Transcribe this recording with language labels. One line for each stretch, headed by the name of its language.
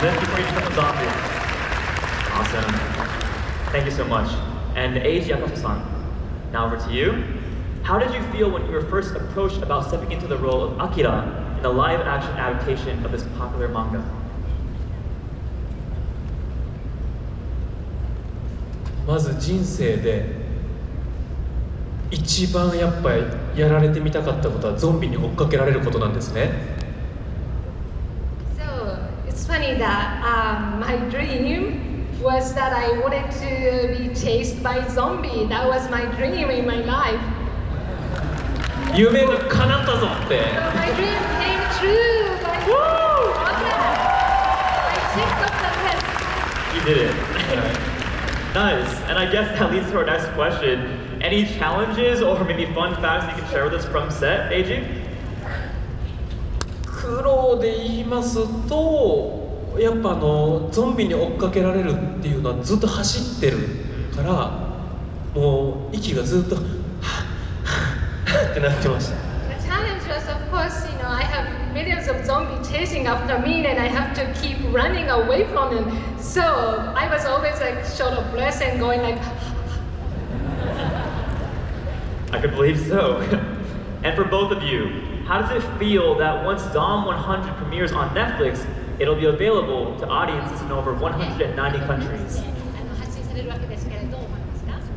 English: Then before you become a zombie. Awesome. Thank you so much. And Eiji Akasu-san, now over to you. How did you feel when you were first approached about stepping into the role of Akira in the live-action adaptation of this popular manga?
Japanese: まず人生で一番やっぱりやられてみたかったことはゾンビに追っかけられることなんですね。
English: So it's funny that my dream was that I wanted to be chased by zombie. That was my dream in my life.
Japanese: 夢が叶ったぞって。
English: So my dream came true. By woo! I ticked off the list. You did it. Nice. And I guess that leads to our next question. Any challenges or maybe fun facts that you can share with us from set, Eiji?
Japanese: 苦労で言いますと、やっぱゾンビに追っかけられるっていうのはずっと走ってるから、もう息がずっとってなってました。
English: The challenge was, of course, I have millions of zombies chasing after me, and I have to keep running away from them. So I was always like short of breath and going like. I could believe so. And for both of you, how does it feel that once Dom 100 premieres on Netflix, it'll be available to audiences in over 190 countries?
Japanese: 発信されるわけですけれど、どう思いますか？